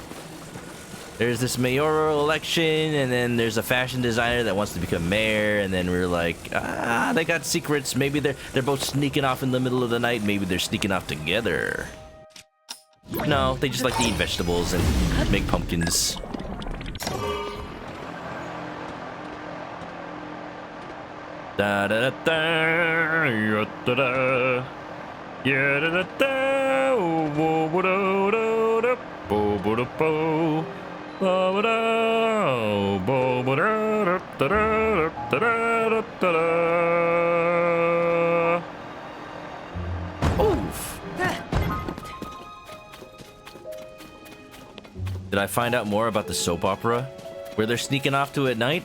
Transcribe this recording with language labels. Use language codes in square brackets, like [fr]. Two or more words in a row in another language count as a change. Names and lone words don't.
[en] There's this mayoral election, and then there's a fashion designer that wants to become mayor, and then we're like, they got secrets. Maybe they're both sneaking off in the middle of the night. Maybe they're sneaking off together. No, they just like to eat vegetables and make pumpkins. Da da da da, ya da da, ya da da da, bo bo da da da, bo bo da bo, bo da, bo bo da da da da da da da. Oof. Did I find out more about the soap opera where they're sneaking off to at night?